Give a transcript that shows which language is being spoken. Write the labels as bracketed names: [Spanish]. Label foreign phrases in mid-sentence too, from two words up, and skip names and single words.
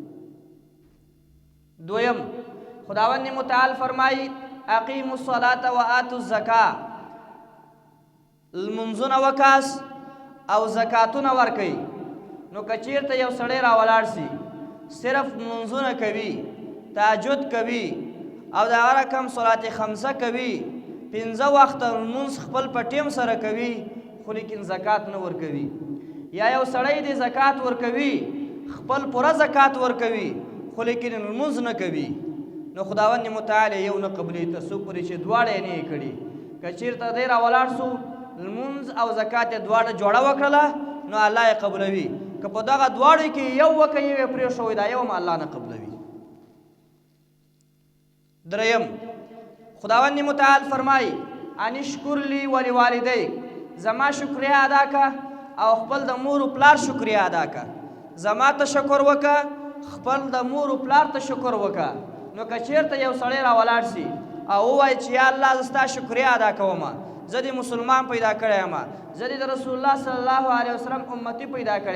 [Pashto] دویم خداوند متعال فرمایي [Arabic] اقیموا الصلاة وآتوا الزکاة. [Pashto] المنځونه وکاس او زکاتونه ورکوي. نو کچیرته یو سړی را ولاړ سي صرف منځونه کوي تهجد کوي او دا رقم صلات خمسه کوي 15 وخت لمونځ خپل په ټیم سره کوي خو لیکن زکات نه ورکوي یا یو سړی دی زکات ورکوي خپل پوره زکات ورکوي خو لیکن لمونځ نه کوي نو خداوند متعال یو نه قبلوي تر څو پورې چې دواړه یې نه یې کړي که چېرته دی راولاړ سو لمونځ او زکات یې دواړه جوړه وکړله نو الله یې قبلوي که په دغه دواړو کې یو وکه یو یې پرېښوی دا یو هم الله نه قبلوي دریم خداوند متعال فرمایي [Arabic] ان اشکر لی ولوالدیک [Pashto] زما شکریه ادا کا او خپل د مور و پلار شکریه ادا کا زما ته شکر وکه خپل د مور و پلار ته شکر وکه نو که چېرته یو سړی راولاړ سي او ووایي چې یا الله زه ستا شکریه ادا کوم زه دې مسلمان پیدا کړی یم زه دې د رسول الله [Arabic] صلی الله علیه وسلم [Pashto] امتی پیدا کړی